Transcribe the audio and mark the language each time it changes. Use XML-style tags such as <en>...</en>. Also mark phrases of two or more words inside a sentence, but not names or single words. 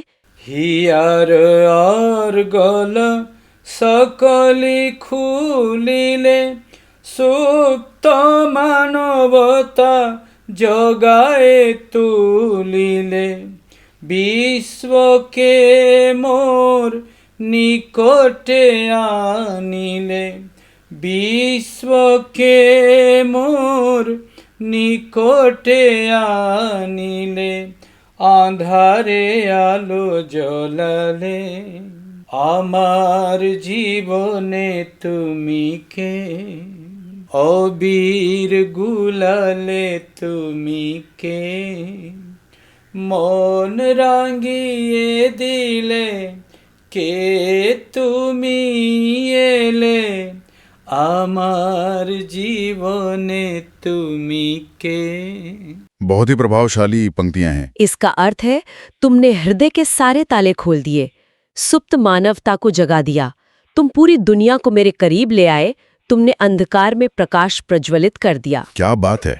<bn>হিয়ার অর্গল সকলি খুলিলে সুপ্ত মানবতা জাগায়ে তুলিলে বিশ্বকে মোর নিকটে আনিলে বিশ্বকে মোর নিকটে আনিলে আঁধারে আলো জ্বালালে আমার জীবনে তুমি কে আবির গুলালে তুমি কে মন রাঙিয়ে দিলে কে তুমি এলে আমার জীবনে তুমি কে।</bn> <hi>बहुत ही प्रभावशाली पंक्तियां हैं। इसका अर्थ है, तुमने हृदय के सारे ताले खोल दिए, सुप्त मानवता को जगा दिया, तुम पूरी दुनिया को मेरे करीब ले आए, तुमने अंधकार में प्रकाश प्रज्वलित कर दिया। क्या बात है।</hi>